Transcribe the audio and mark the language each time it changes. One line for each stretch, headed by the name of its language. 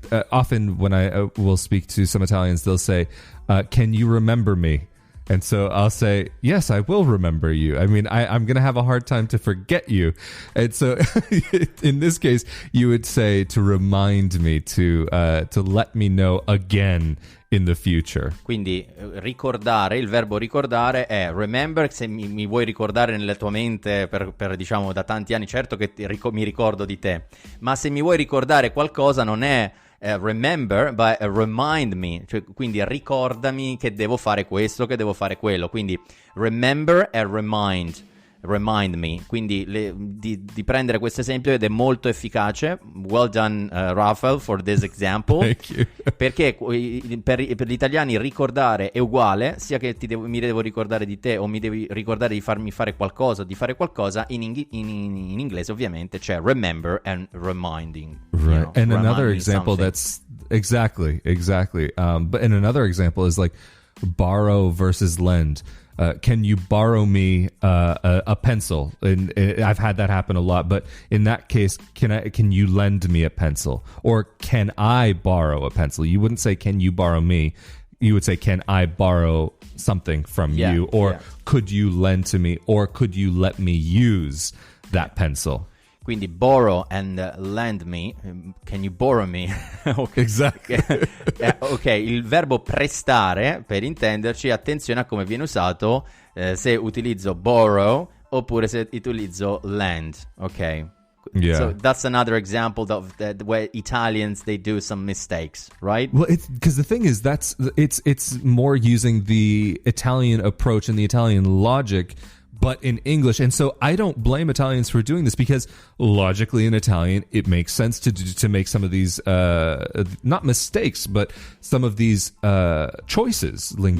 English: Often when I will speak to some Italians, they'll say, can you remember me? And so I'll say, yes, I will remember you. I mean, I'm going to have a hard time to forget you. And so in this case, you would say to remind me, to let me know again in the future.
Italian: Quindi ricordare, il verbo ricordare è remember, se mi vuoi ricordare nella tua mente per diciamo da tanti anni, certo che mi ricordo di te, ma se mi vuoi ricordare qualcosa non è remember,
English: but remind me,
Italian: cioè, quindi ricordami che devo fare questo, che devo fare quello, quindi remember e remind me, quindi di prendere questo esempio, ed è molto efficace.
English: Well done, Raphael, for this example. Thank you.
Italian: Perché per gli italiani ricordare è uguale, sia che mi devo ricordare di te o mi devi ricordare di farmi fare qualcosa, di fare qualcosa. In inglese ovviamente c'è
English: remember and reminding. Right. And another example that's exactly. But another example is like borrow versus lend. Can you borrow me a pencil? And I've had that happen a lot. But in that case, can you lend me a pencil? Or can I borrow a pencil? You wouldn't say, can you borrow me? You would say, can I borrow something from you? Or could you lend to me? Or could you let me use that pencil? Quindi borrow and lend me. Can you borrow me? Okay. Exactly.
Italian: Ok, il verbo prestare, per intenderci, attenzione a come viene usato, se utilizzo borrow oppure se utilizzo lend.
English: Ok. Yeah. So that's another example of where Italians, they do some mistakes, right? Well, because the thing is, it's more using the Italian approach and the Italian logic, but in English. And so I don't blame Italians for doing this, because logically in Italian, it makes sense to make some of these, not mistakes, but some of these choices linguistically.